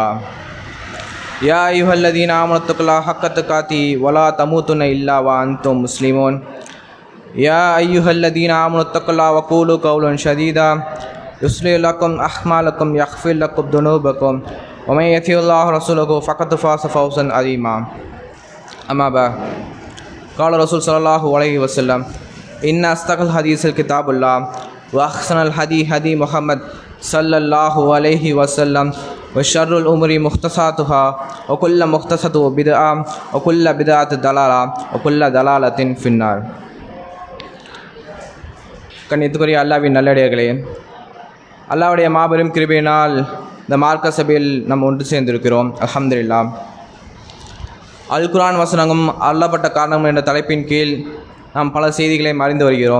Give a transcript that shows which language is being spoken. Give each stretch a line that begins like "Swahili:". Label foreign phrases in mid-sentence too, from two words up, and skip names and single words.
Arabic: يا أيها الذين آمنوا اتقوا الله حق تقاته ولا تموتن إلا وأنتم مسلمون. يا أيها الذين آمنوا اتقوا الله وقولوا قولا سديدا يصلح لكم أعمالكم ويغفر لكم ذنوبكم ومن يطع الله ورسوله فقد فاز فوزا عظيما. أما بعد. قال رسول صلى الله عليه وسلم إن أصدق الحديث كتاب الله وأحسن الهدي هدي محمد صلى الله عليه وسلم وشر الأمور محدثاتها وكل محدثة بدعة وكل بدعة ضلالة وكل ضلالة في النار.
Tamil: கண்ணியத்துக்குரிய அல்லாஹ்வின் நல்லடியார்களே, அல்லாஹ்வுடைய மாபெரும் கிருபையினால் இந்த மார்க்க சபையில் நாம் ஒன்று சேர்ந்திருக்கிறோம். அல்ஹம்துலில்லாஹ். அல் குர்ஆன் வசனங்களும் அருளப்பட்ட காரணங்கள் என்ற தலைப்பின் கீழ் நாம் பல செய்திகளை அறிந்து வருகிறோம்.